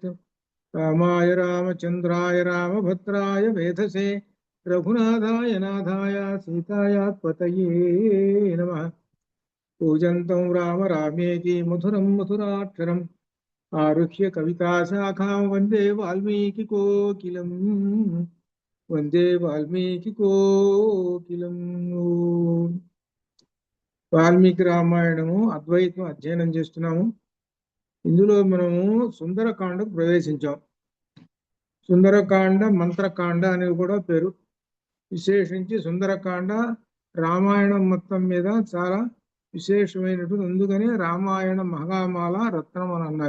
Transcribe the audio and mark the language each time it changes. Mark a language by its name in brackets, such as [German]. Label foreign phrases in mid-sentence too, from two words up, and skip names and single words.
[Sanskrit] रामाय रामचन्द्राय रामभद्राय वेधसे रघुनाथाय नाथाय सीतायात्पतये नमः। पूजन्तं राम रामेति मधुरं मधुराक्षरम् आरुह्य कविताशाखां वन्दे वाल्मीकिकोकिलम् वन्दे वाल्मीकिकोकिलम्। [Telugu] వాల్మీకి రామాయణము అద్వైతం అధ్యయనం చేస్తున్నాము. ఇందులో మనము సుందరకాండకు ప్రవేశించాం. సుందరకాండ మంత్రకాండ అనేవి కూడా పేరు. విశేషించి సుందరకాండ రామాయణం మొత్తం మీద చాలా విశేషమైనటువంటి, అందుకనే రామాయణ మహామాల రత్నం అని అన్నారు.